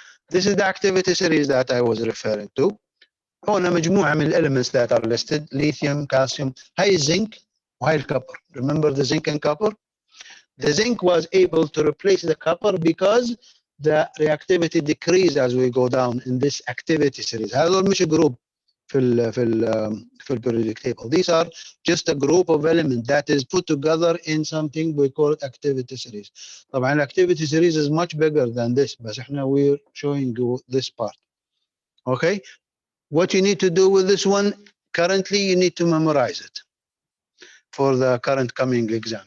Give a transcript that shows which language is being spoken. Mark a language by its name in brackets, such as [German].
[English] This is the activity series that I was referring to. [Arabic] هنا مجموعة من [English] elements that are listed: lithium, calcium, هاي zinc [Arabic] وهاي [English] copper. Remember the zinc and copper? The zinc was able to replace the copper because the reactivity decreased as we go down in this activity series. [Arabic] هذول مش جروب في [English] periodic table. These are just a group of elements that is put together in something we call activity series. [Arabic] طبعا [English] activity series is much bigger than this, but [Arabic] احنا [English] we're showing you this part. Okay, what you need to do with this one currently, you need to memorize it for the current coming exam.